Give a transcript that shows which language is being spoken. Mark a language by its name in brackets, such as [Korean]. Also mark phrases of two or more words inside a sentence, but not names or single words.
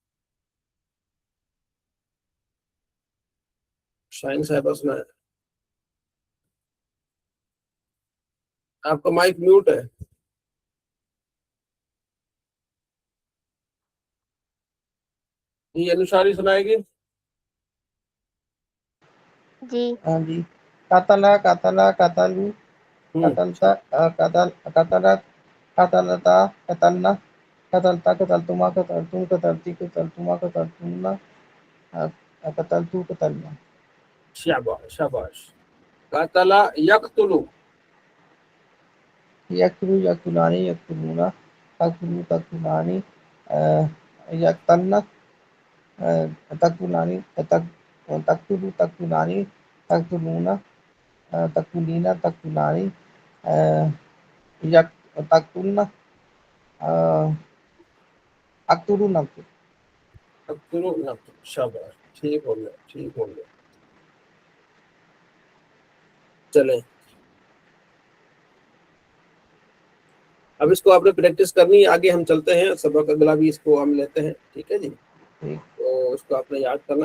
[Urdu] شاہین صاحبہ سنائیں. آپ کا مائک میوٹ ہے. جی انوشاری سنائے گی. جی ہاں جی. [Arabic] قتلا قتلا قتلو قتلتا قتلت قتلتا قتلنا قتلتا قتلتما قتلتم قتلتی قتلتما قتلتن قتلتو قتلنا. شاباش. قتل یقتل. یقتلو یقتلانی یقتلونا تقتلو تقتلانی یقتلنا تقتلانی تقتلو تقتلانی تقتلونا تقتلینا تقتلانی تقتلنا اقتلو نقتل. [Urdu] شاباش. ٹھیک ہو گیا. چلیں اب اس کو آپ نے پریکٹس کرنی ہے. آگے ہم چلتے ہیں، سبق اگلا بھی اس کو ہم لیتے ہیں. ٹھیک ہے جی. تو اس کو آپ نے یاد کرنا.